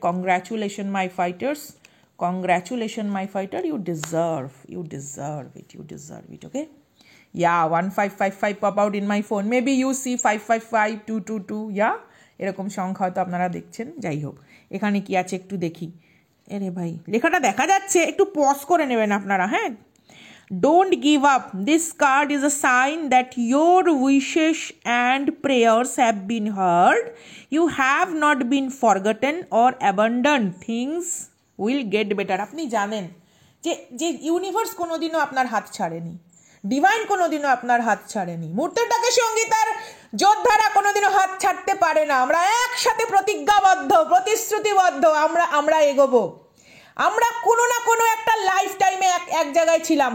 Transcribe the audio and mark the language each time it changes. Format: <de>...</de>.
<en>Congratulation my fighters, congratulations my fighter, you deserve it. Okay, yeah, 1555 pop out in my phone, maybe you see 555 222, yeah,</en> <bn>এরকম সংখ্যা হয়তো আপনারা দেখছেন। যাই হোক, এখানে কি আছে একটু দেখি। আরে ভাই, লেখাটা দেখা যাচ্ছে, একটু পজ করে নেবেন আপনারা।</bn> <en>হ্যাঁ, don't give up, this card is a sign that your wishes and prayers have been heard, you have not been forgotten or abandoned, things will get better।</en> <bn>আপনি জানেন যে ইউনিভার্স কোনোদিনও আপনার হাত ছাড়েনি, ডিভাইন কোনোদিনও আপনার হাত ছাড়েনি, মুহূর্তের ডাকে সঙ্গীতার যোদ্ধারা কোনোদিনও হাত ছাড়তে পারে না। আমরা একসাথে প্রতিজ্ঞাবদ্ধ, প্রতিশ্রুতিবদ্ধ, আমরা এগোবো। আমরা কোনো না কোনো একটা লাইফ টাইমে এক জায়গায় ছিলাম।</bn>